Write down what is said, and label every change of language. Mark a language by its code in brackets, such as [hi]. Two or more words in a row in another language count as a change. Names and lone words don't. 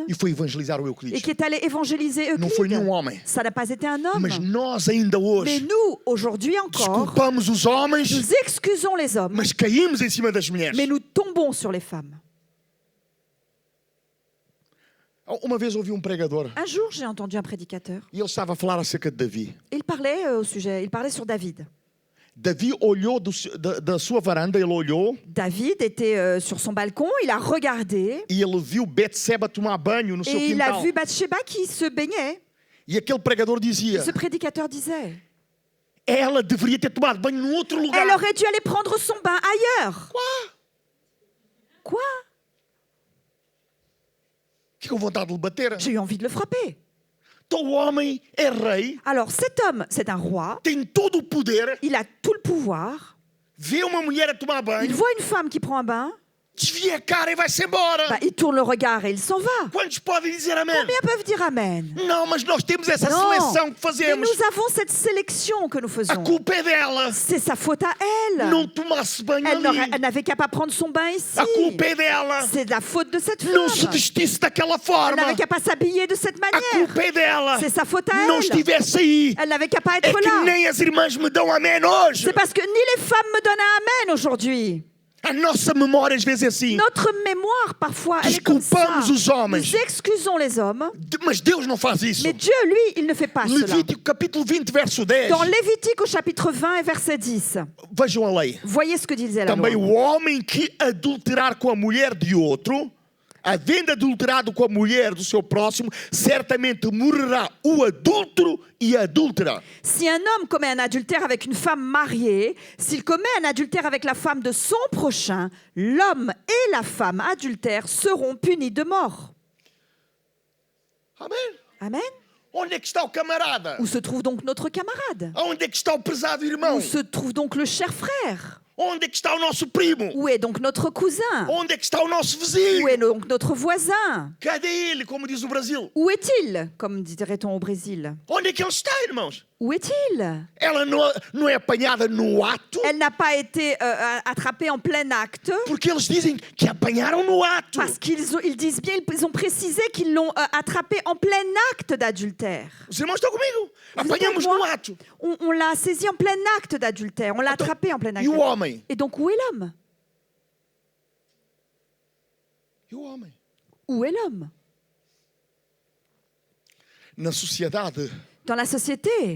[pt] e foi evangelizar o [fr] et [pt] Euclides. [fr] qui est allée évangéliser [pt] Não foi nenhum [fr] Euclide. [pt] homem. [fr] Ça n'a pas été un homme. [pt] Mas nós ainda [fr] Mais [pt] hoje [fr] nous, aujourd'hui encore, [pt] desculpamos os homens, [fr] nous excusons les hommes, [pt] mas caímos em cima das mulheres. [fr] mais nous tombons sur les femmes. [pt] Uma vez ouvi um pregador [fr] Un jour, j'ai entendu un prédicateur. [pt] e ele estava a falar acerca de Davi. [fr] Il parlait il parlait sur David. [pt] Davi olhou da sua varanda, ele olhou [fr] David était sur son balcon, il a regardé [pt] e ele viu Betseba tomar banho no seu [fr] et il a [pt] quintal. [fr] vu Bathsheba qui se baignait. [pt] E aquele pregador dizia: [fr] Ce prédicateur disait, [pt] ela deveria ter tomado banho num outro lugar. [fr] elle aurait dû aller prendre son bain ailleurs. Quoi? [pt] Fiquei com vontade de lhe bater. [fr] J'ai eu envie de le frapper. [pt] Então o homem é rei, [fr] Alors cet homme, c'est un roi, [pt] tem todo o poder, [fr] il a tout le pouvoir, [pt] vê uma mulher a tomar [fr] il [pt] banho, [fr] voit une femme qui prend un bain, [pt] desvia a cara e vai-se embora. [fr] bah, il tourne le regard et il s'en va. [pt] Quantos podem dizer amém? [fr] Combien peuvent dire Amen? [pt] Não, mas nós temos essa [fr] Non, [pt] seleção que [fr] mais [pt] fazemos. [fr] nous avons cette sélection que nous [pt] A [fr] faisons. [pt] culpa é dela. [fr] C'est sa faute à elle. [pt] Não tomasse banho [fr] Elle [pt] ali. [fr] n'avait qu'à pas prendre son bain ici. [pt] A culpa é dela. [fr] C'est de la faute de cette [pt] Não se [fr] femme. [pt] vestisse daquela [fr] Elle [pt] forma. [fr] n'avait qu'à pas s'habiller de cette [pt] A [fr] manière. [pt] culpa é dela. [fr] C'est sa faute à [pt] Não [fr] elle. [pt] estivesse aí. [fr] Elle n'avait qu'à pas [pt] É [fr] être [pt] que [fr] là. [pt] nem as irmãs me dão amém hoje. [fr] C'est parce que ni les femmes me donnent un Amen aujourd'hui. [pt] A nossa memória às vezes é assim. [fr] Notre mémoire, parfois, elle est comme ça. [pt] Desculpamos os homens. [fr] Nous excusons les hommes, [pt] Mas Deus não faz isso. [fr] mais Dieu, lui, il ne fait pas cela. [pt] Levítico capítulo 20, verso 10. [fr] Dans Lévitique au chapitre 20 et verset 10, [pt] Vejam a lei. [fr] voyez ce que disait la [pt] Também [fr] loi. [pt] o homem que adulterar com a mulher de outro havendo adulterado com a mulher do seu próximo, certamente morrerá o adúltero e a adúltera. [fr] Si un homme commet un adultère avec une femme mariée, s'il commet un adultère avec la femme de son prochain, l'homme et la femme adultère seront punis de mort. [pt] Amém? [fr] Amen. [pt] Onde é que está o camarada? [fr] Où se trouve donc notre camarade? [pt] Onde é que está o prezado irmão? [fr] Où se trouve donc le cher frère? [pt] Onde é que está o nosso primo? [fr] Où est donc notre cousin? [pt] Onde é que está o nosso [fr] Où [pt] vizinho? [fr] est donc notre voisin? [pt] Cadê ele, como diz o Brasil? [fr] Où est-il, comme dirait-on au Brésil? [pt] Onde é que ele está, irmãos? [fr] Où est-il? [pt] Ela não é apanhada no ato, [fr] Elle n'a pas été attrapée en plein acte, [pt] porque eles dizem que apanharam no ato. [fr] parce ils disent bien, ils ont précisé qu'ils l'ont attrapée en plein acte d'adultère. [pt] Os irmãos estão comigo? [fr] Vous êtes [pt] Apanhamos [fr] avec moi? [pt] no ato. [fr] On l'a saisie en plein acte d'adultère, on l'a attrapée en plein acte. [pt] E o homem? [fr] Et donc où est l'homme? [pt] E o homem? [fr] Où est l'homme? [pt] Na sociedade, [fr] Dans la société,